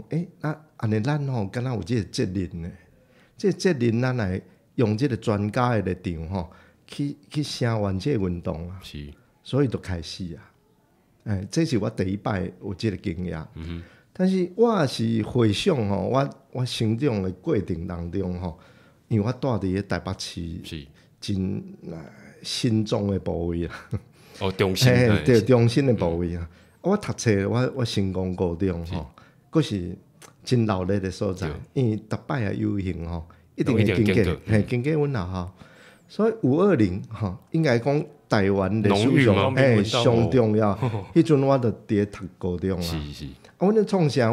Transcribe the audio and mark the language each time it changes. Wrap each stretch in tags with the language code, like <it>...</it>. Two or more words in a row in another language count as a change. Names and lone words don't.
<nan>安尼咱敢若有这个责任呢，这个责任咱来用这个专家的立场去声援这个运动啊，所以就开始啊，这是我第一摆有这个经验，但是我也是回想我成长的过程当中因为我住伫台北市，真心中的部位啦，中心对中心的部位啊。我读册，我成功高中佫是真闹热的所在，因为逐摆啊游行一定会经过阮学校，所以520应该讲台湾历史上上重要。迄阵我就伫咧读高中啊。阮咧创啥？</nan>